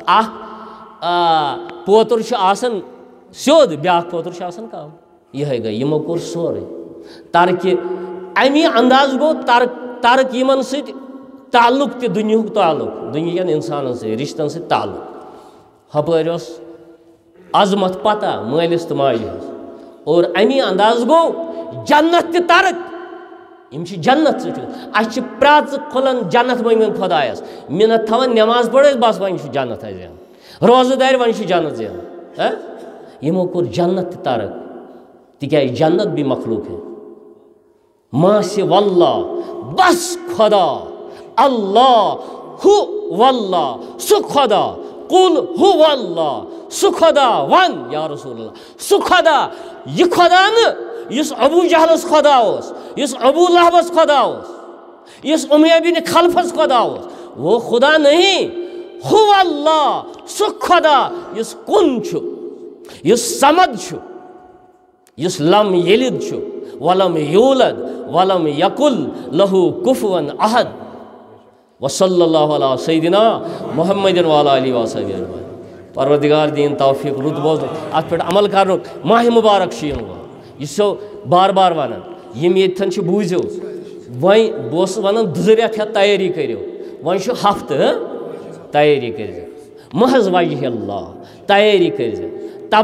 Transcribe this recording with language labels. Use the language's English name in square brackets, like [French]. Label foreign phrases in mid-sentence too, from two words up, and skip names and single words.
[Kashmiri] اکھ پوتُر چھُ آسان سیوٚد بیٛاکھ پوتُر چھُ آسان کم یِہوٚے گٔے یِمو کوٚر سورُے ترکہِ امی انداز گو ترک یمن سۭتۍ تعلق تہِ دُنیہُک تعلق دُنہِکٮ۪ن انسانن سۭتۍ رشتن سۭتۍ تعلق ہپٲرۍ اوس عظمت پتہ مٲلِس تہٕ ماجہِ ہٕنٛز اور امی انداز گو جنت تہِ ترک یم چھِ جنت سۭتۍ اَسہِ چھِ پرٛٮ۪ژ کھُلان جنت مٔنگمٕتۍ خۄدایس مِنت تھاوان نٮ۪ماز پٔرِتھ بس وۄنۍ چھُ جنت اَسہِ زینُن روزٕ دارِ وۄنۍ چھُ جنت زینُن یمو کوٚر جنت تہِ ترک تِکیٛازِ [Urdu] جنت بھی مخلوق ہے ماں سے [Kashmiri] واللہ بس خدا اللہ ہو واللہ سُہ خدا [Arabic] قل ہو واللہ [Kashmiri] سُہ خدا ون [Arabic] یا رسول اللہ [Kashmiri] سُہ خدا یہ خدا نہٕ یُس ابو جہلس خدا اوس یُس ابو لہبس خدا اوس یُس امیہ بن خلفس خدا اوس [Urdu] وہ خدا نہیں [Arabic] ہو اللہ [Kashmiri] سُہ خدا یُس کُن چھُ یُس [Arabic] سمد [Kashmiri] چھُ یُس [Arabic] لم یلد چھُ ولم یولد ولم یقل لہو کفون احد وصلی اللہ علیہ سیدنا محمد وعلی آلہ وصحبہ اجمعین [Kashmiri] پروردگار دین توفیق رُت بوزن ات پہ عمل کرنُک ماہ مبارک چھُ یِنہٕ وول یہ چھُ بار بار ونان یم ییٚتٮ۪ن چھِ بوٗزِو وۄنۍ بہٕ اوسُس ونان 2 رٮ۪تھ ہٮ۪تھ تیٲری کٔرِو وۄنۍ چھُ ہفتہٕ تیٲری کٔرۍزِ محض وجہ اللہ تیٲری کٔرۍزِ